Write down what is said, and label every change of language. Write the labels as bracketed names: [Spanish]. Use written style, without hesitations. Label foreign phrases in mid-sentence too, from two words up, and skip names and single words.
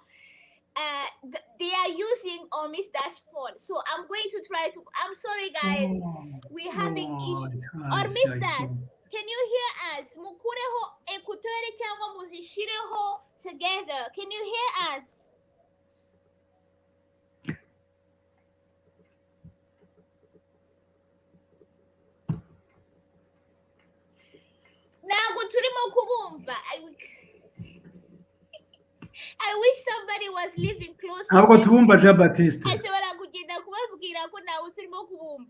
[English] They are using Miss Dash phone, so I'm going to try to. I'm sorry, guys. We're having issues. Or Miss Dash, can you hear us? [Kinyarwanda] Mukureho ekuteri cyangwa muzishireho together. [English] Can you hear us? [Kinyarwanda] Ntabwo turimo kubumva. [English] I wish somebody was living close to [Kinyarwanda] Ntabwo tubumva Jean Baptiste. ashobora kugenda kubabwira ko ntabwo turimo kubumva.